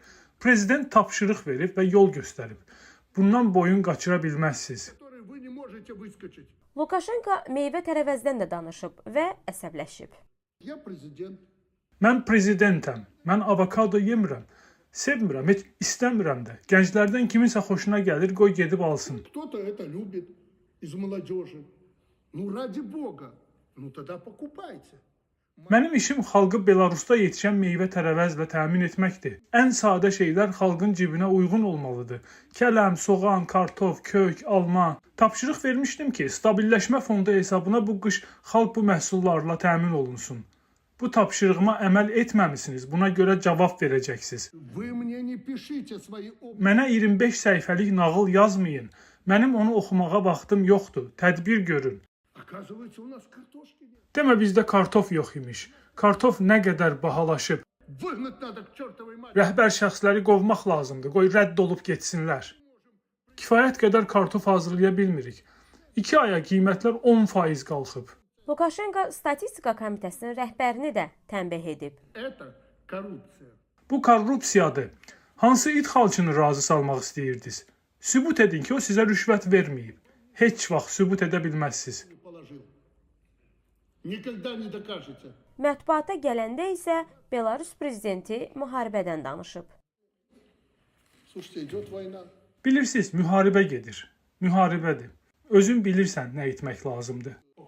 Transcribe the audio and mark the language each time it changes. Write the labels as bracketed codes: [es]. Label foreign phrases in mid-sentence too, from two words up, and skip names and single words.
[az] Prezident tapşırıq verib və yol göstərib. Bundan boyun qaçıra bilməzsiniz. Lukashenko meyvə tərəvəzdən də danışıb və əsəbləşib. Mən prezidentəm. Mən avokado yemirəm. Sevmirəm, heç istəmirəm də. Gənclərdən kiminsə xoşuna gəlir, qoy gedib alsın. [ru] Кто-то это любит из молодежи. Ну, ради Бога, ну тогда покупайте. [az] Mənim işim xalqı Belarusda yetişən meyvə tərəvəzlə təmin etməkdir. Ən sadə şeylər xalqın cibinə uyğun olmalıdır. Kələm, soğan, kartof, kök, alma. Tapşırıq vermişdim ki, stabilləşmə fondu hesabına bu qış xalq bu məhsullarla təmin olunsun. Bu tapşırığıma əməl etməmisiniz, buna görə cavab verəcəksiniz. [ru] Вы мне не пишите свои опыты. [az] Mənə 25 səhifəlik nağıl yazmayın. Mənim onu oxumağa vaxtım yoxdur. Tədbir görün. [ru] Оказывается, у нас картошки нет. [az] Demə bizdə kartof yox imiş. Kartof nə qədər bahalaşıb. [ru] Выгнать надо к чертовой матери. [az] Rəhbər şəxsləri qovmaq lazımdır. Qoy rədd olub getsinlər. Kifayət qədər kartof hazırlaya bilmirik. 2 aya qiymətlər 10% qalxıb. Lukashenko Statistika Komitəsinin rəhbərini də tənbih edib. [ru] Это коррупция. [az] Bu korrupsiyadır. Hansı it xalçını razı salmaq istəyirdiniz? Sübut edin ki, o sizə rüşvət verməyib. Heç vaxt sübut edə bilməzsiniz. [ru] Не положил. Никогда не докажете. [az] Mətbuata gələndə isə Belarus prezidenti müharibədən danışıb. [ru] Слушайте, идет война. [az] Bilirsiniz, müharibə gedir. Müharibədir. Özün bilirsən nə etmək lazımdır.